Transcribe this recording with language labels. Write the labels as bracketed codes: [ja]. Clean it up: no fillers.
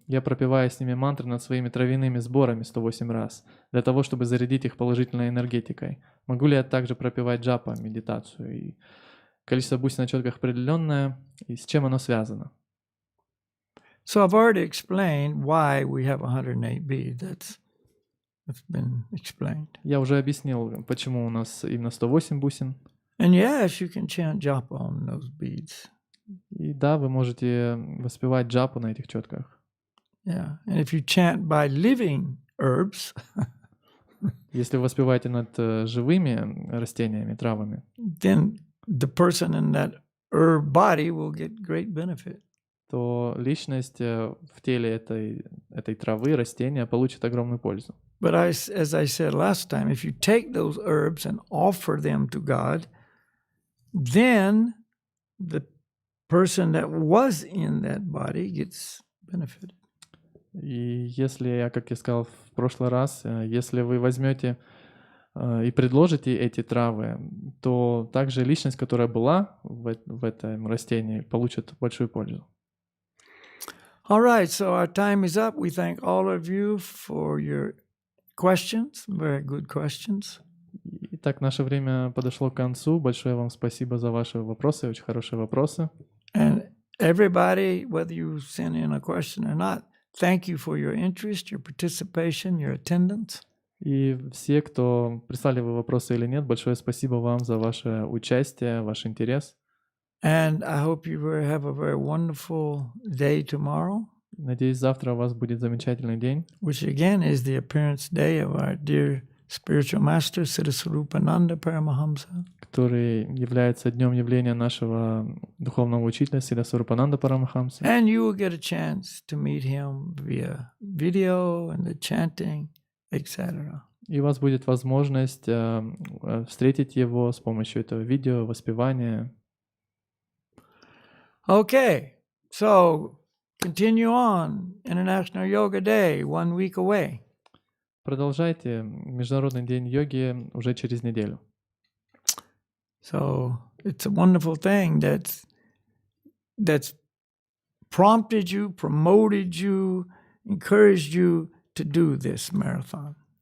[ru] Я пропеваю с ними мантры над своими травяными сборами 108 раз, для того, чтобы зарядить их положительной энергетикой. Могу ли я также пропевать джапа, медитацию? И количество бусин на четках определенное, и с чем оно связано? [en] So I've already explained why we have 108 beads. That's been explained. [ru] Я уже объяснил, почему у нас именно 108 бусин. [en] And yes, you can chant japa on those beads. [ru] И да, вы можете воспевать джапу на этих четках. [en] Yeah. And if you chant by living herbs, [ru] Если вы воспеваете над живыми растениями, травами, [en] then the person in that herb body will get great benefit. [ru] то личность в теле этой травы, растения получит огромную пользу. [en] But as I said last time, if you take those herbs and offer them to God, then the person that was in that body gets benefited. [ru] И если, как я сказал в прошлый раз, если вы возьмете и предложите эти травы, то также личность, которая была в этом растении, получит большую пользу. [en] All right, so our time is up. We thank all of you for your questions, very good questions. [ru] Итак, наше время подошло к концу. Большое вам спасибо за ваши вопросы, очень хорошие вопросы. [en] And everybody, whether you send in a question or not, thank you for your interest, your participation, your attendance. [ru] И все, кто прислали вы вопросы или нет, большое спасибо вам за ваше участие, ваш интерес. [en] And I hope you have a very wonderful day tomorrow, [ru] Надеюсь, завтра у вас будет замечательный день, [en] which again is the appearance day of our dear spiritual master, Siddhasarupananda Paramahamsa. [ru] который является днем явления нашего духовного учителя Сиддхасварупананда Парамахамса. [en] And you will get a chance to meet him via video and the chanting, etc. [ru] И у вас будет возможность встретить его с помощью этого видео, воспевания. [en] Okay, so continue on. International Yoga Day, 1 week away. [ru] Продолжайте. Международный день йоги уже через неделю. [en] So it's a wonderful thing that's prompted you, promoted you, encouraged you to do this marathon.